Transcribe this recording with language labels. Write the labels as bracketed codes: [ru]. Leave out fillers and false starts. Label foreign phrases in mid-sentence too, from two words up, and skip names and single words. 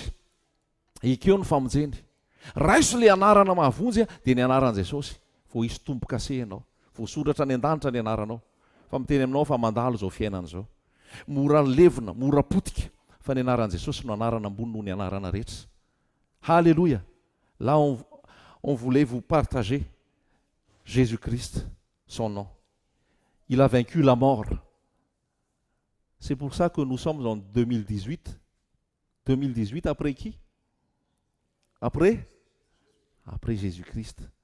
[mg] Ekeo ny famonjeny. Raiso le anarana mahavonjy dia ny anaran'i Jesosy. Vao hisy tompo-kase ianao. Vao soratra ny an-danitra ny anaranao. Fa miteny aminao fa mandalo zao fiainana zao. Mora levina, mora potika. Fa ny anaran'i Jesosy no anarana ambony noho ny anarana rehetra. Alléluia. [fr] Là on voulait vous partager Jésus-Christ, son nom. Il a vaincu la mort. C'est pour ça que nous sommes en 2018. 2018 après qui? Après Jésus-Christ.